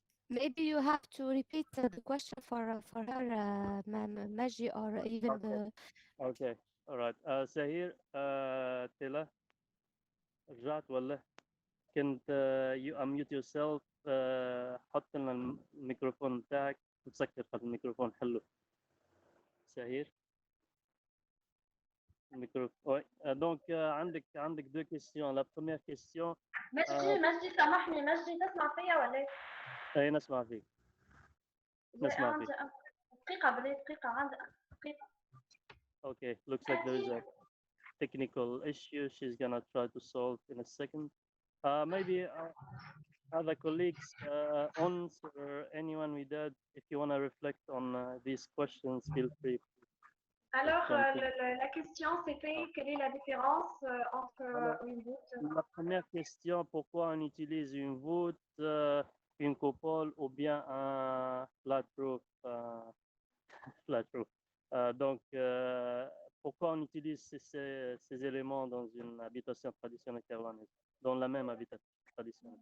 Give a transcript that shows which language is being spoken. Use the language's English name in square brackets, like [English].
[English] Maybe you have to repeat the question for her, Maji, or even Okay. the. Okay. All right. Sahir, Tila, [Arabic] رجعت ولا كنت [English] you unmute yourself. [Arabic] حط لنا الميكروفون بتاعك وتسكر هذا الميكروفون حلو. سهير الميكروفون. [French] Donc عندك deux questions. La première question. [Arabic] مجدي سامحني، مجدي تسمع فيا ولا ايه؟ اي نسمع فيك. نسمع فيك. دقيقة بلي دقيقة عندي دقيقة. [English] Okay, looks like there is a technical issue she's gonna try to solve in a second. Maybe other colleagues, Ons or anyone with that, if you want to reflect on these questions, feel free. [French] Alors, la question c'était quelle est la différence entre une voûte. La première question, pourquoi on utilise une voûte, une coupole ou bien un flat roof, flat roof. Donc, pourquoi on utilise ces éléments dans une habitation traditionnelle kairouanaise, dans la même habitation traditionnelle?